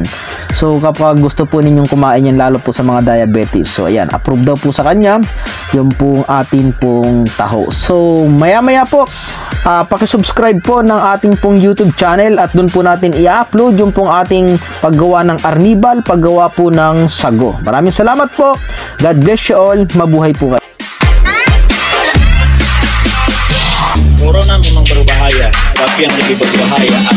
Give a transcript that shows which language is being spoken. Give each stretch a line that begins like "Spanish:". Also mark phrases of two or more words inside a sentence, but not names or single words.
Filipino: So kapag gusto po ninyong kumain yan, lalo po sa mga diabetes, so ayan, approve daw po sa kanya yung pong atin pong taho. So maya maya po pakisubscribe po ng ating pong YouTube channel at doon po natin i-upload yung pong ating paggawa ng arnibal, paggawa po ng sago. Maraming salamat po.
English: God bless you all.
Filipino: Mabuhay po kayo.
Indonesian: Muro na memang berbahaya, tapi yang lebih berbahaya